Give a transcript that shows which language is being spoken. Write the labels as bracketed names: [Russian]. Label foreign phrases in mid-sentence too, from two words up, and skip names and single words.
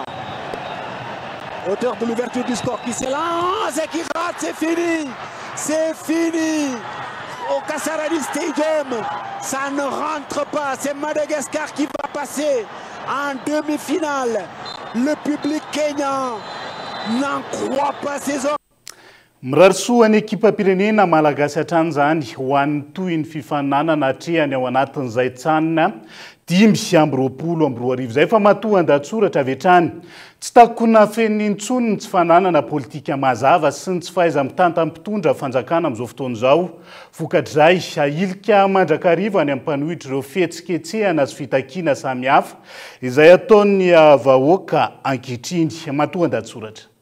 [French] Auteur de l'ouverture du score qui s'élance et qui rate. C'est fini. C'est fini. Au Kasarani Stadium, ça ne rentre pas. C'est Madagascar qui va passer en demi-finale. Le public kényan n'en croit pas ses hommes. [Malagasy] Mirarisoa ny ekipam-pirenena malagasy hatrany zany ho an'ny toy ny fifaninanana hatrehany ao anatin'izay tsanina 2020 zay fa matoa an-datsoratra avy hatrany tsy takona fen'intsony ny tsy fananana politika mazava sy ny tsy fahaiza mitantam-pitondra fanjakana amin'izao fotoana izao vokatr'izay ailika mandrakariva any amin'ny mpanohitra ireo fihetsiketsehana sy fitakiana samihafa izay ataon'ny vahoaka ankehitriny matoa an-datsoratra.